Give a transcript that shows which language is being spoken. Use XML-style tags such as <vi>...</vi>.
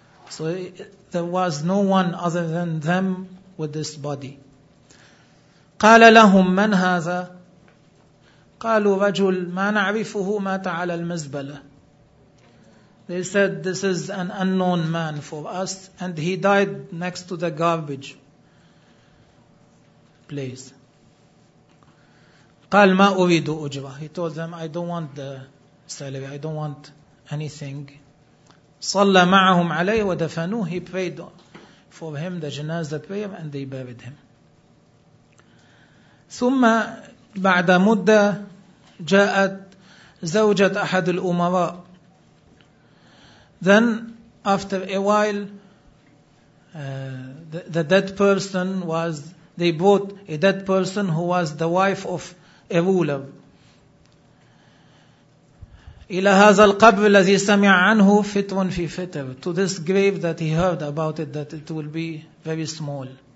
<en>So there was no one other than them with this body.</en> <ar>قال لهم من هذا؟ قالوا رجل ما نعرفه مات على المزبلة.</ar> <en>They said, this is an unknown man for us and he died next to the garbage place.</en> <ar>قال ما أريد أجرة.</ar> <en>He told them, I don't want the salary, I don't want anything.</en> <ar>صلى معهم عليه ودفنوه.</ar> <en>He prayed for him the janazah prayer and they buried him.</en> <ar>ثم بعد مدة جاءت زوجة أحد الأمراء.</ar> <en>Then after a while the dead person was, they brought a dead person who was the wife of a ruler</en> <ar>إلى هذا القبر الذي سمع عنه فتر في فتر,</ar> <en>to this grave that he heard about it that it will be very small.</en>